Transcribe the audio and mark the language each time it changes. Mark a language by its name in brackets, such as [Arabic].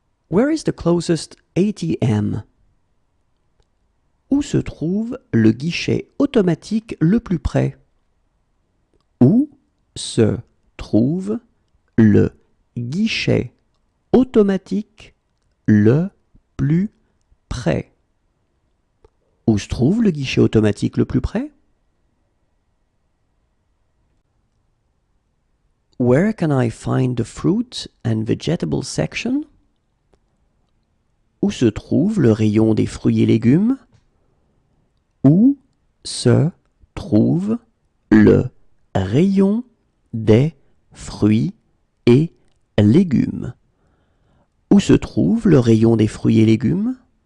[English] Where is the closest ATM? [French] Où se trouve le guichet automatique le plus près? Où se trouve le guichet automatique le plus près? Où se trouve le guichet automatique le plus près? [English] Where can I find the fruit and vegetable section? [French] Où se trouve le rayon des fruits et légumes? Où se trouve le rayon des fruits et légumes? Où se trouve le rayon des fruits et légumes?